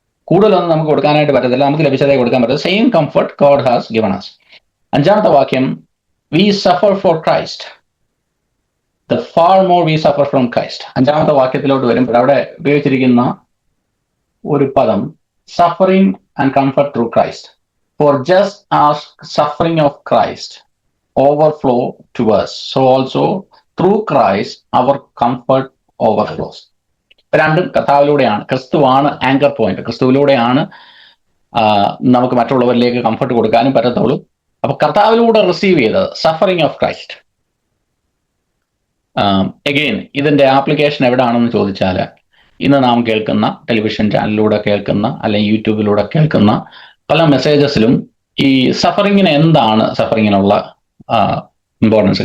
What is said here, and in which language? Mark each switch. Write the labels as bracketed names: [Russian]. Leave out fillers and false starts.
[Malayalam] കൂടുതലൊന്നും നമുക്ക് കൊടുക്കാനായിട്ട് പറ്റത്തില്ല, നമുക്ക് ലഭിച്ചതേ കൊടുക്കാൻ പറ്റില്ല. [English] Same comfort God has given us. [Malayalam] 5-ാമത്തെ വാക്യം, [English] We suffer for Christ, the far more we suffer from Christ. [Malayalam] 5-ാമത്തെ വാക്യത്തിലോട്ട് വരുമ്പോൾ അവിടെ ഉപയോഗിച്ചിരിക്കുന്ന ഒരു പദം [English] Suffering and comfort through Christ. For just as suffering of Christ overflow to us, so also through Christ our comfort overflows. [Malayalam] രണ്ടും കർത്താവിലൂടെയാണ്, ക്രിസ്തുവാണ് anchor point. ക്രിസ്തുവിലൂടെയാണ് നമുക്ക് മറ്റുള്ളവരിലേക്ക് comfort കൊടുക്കാനും പറ്റത്തുള്ളൂ. അപ്പൊ കർത്താവിലൂടെ റിസീവ് ചെയ്തത് [English] Suffering of Christ. [Malayalam] എഗെയിൻ ഇതിന്റെ ആപ്ലിക്കേഷൻ എവിടെയാണെന്ന് ചോദിച്ചാൽ, ഇന്ന് നാം കേൾക്കുന്ന ടെലിവിഷൻ ചാനലിലൂടെ കേൾക്കുന്ന അല്ലെങ്കിൽ യൂട്യൂബിലൂടെ കേൾക്കുന്ന പല മെസ്സേജസിലും ഈ സഫറിങ്ങിന് എന്താണ് സഫറിങ്ങിനുള്ള ഇമ്പോർട്ടൻസ്.